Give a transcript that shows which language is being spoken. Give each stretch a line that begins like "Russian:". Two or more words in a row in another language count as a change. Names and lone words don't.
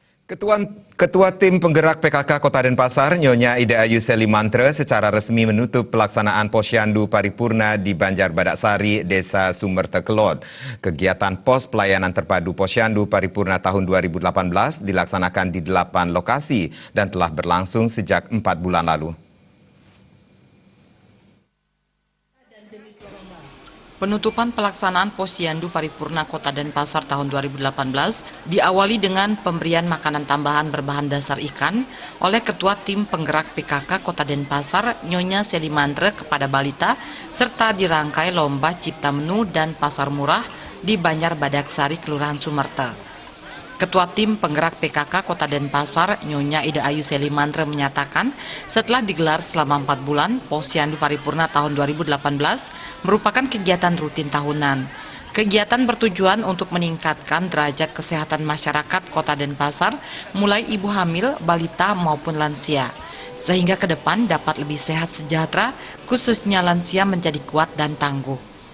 Indonesian: Ketua Tim Penggerak PKK Kota Denpasar, Nyonya Ida Ayu Selimantra, secara resmi menutup pelaksanaan Posyandu Paripurna di Banjar Badaksari, Desa Sumerta Kelod. Kegiatan Pos Pelayanan Terpadu Posyandu Paripurna tahun 2018 dilaksanakan di 8 lokasi dan telah berlangsung sejak 4 bulan lalu. Penutupan pelaksanaan Posyandu Paripurna Kota Denpasar tahun 2018 diawali dengan pemberian makanan tambahan berbahan dasar ikan oleh Ketua Tim Penggerak PKK Kota Denpasar, Nyonya Selimantra kepada balita, serta dirangkai lomba cipta menu dan pasar murah di Banjar Badaksari, Kelurahan Sumerta. Ketua Tim Penggerak PKK Kota Denpasar, Nyonya Ida Ayu Selimantra menyatakan setelah digelar selama 4 bulan, Posyandu Paripurna tahun 2018 merupakan kegiatan rutin tahunan. Kegiatan bertujuan untuk meningkatkan derajat kesehatan masyarakat Kota Denpasar, mulai ibu hamil, balita maupun lansia, sehingga ke depan dapat lebih sehat sejahtera, khususnya lansia menjadi kuat dan tangguh.